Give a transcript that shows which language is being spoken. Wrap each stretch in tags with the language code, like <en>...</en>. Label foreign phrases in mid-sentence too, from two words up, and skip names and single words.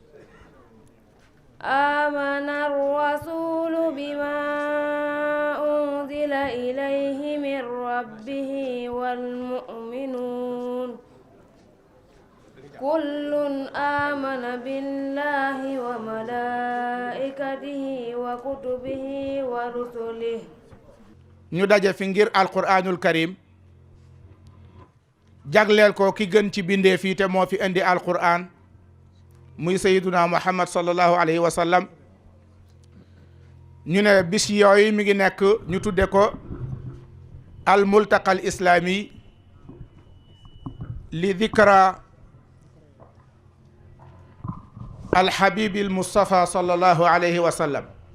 <ar>آمن الرسول بما أنزل إليه من ربه والمؤمنون كل آمن بالله وملائكته وكتبه ورسله.</ar> <wo>ñu daje fi ngir</wo> <ar>القرآن الكريم</ar> <wo>jagleel ko ki gën ci bindee fii te moo fi indi alquran muy</wo> <ar>سيدنا محمد صلى الله عليه وسلم.</ar> <wo>ñu ne bis yooyu mi ngi nekk ñu tudde ko</wo> <ar>الملتقى الإسلامي لذكرى الحبيب المصطفى صلى الله عليه وسلم.</ar>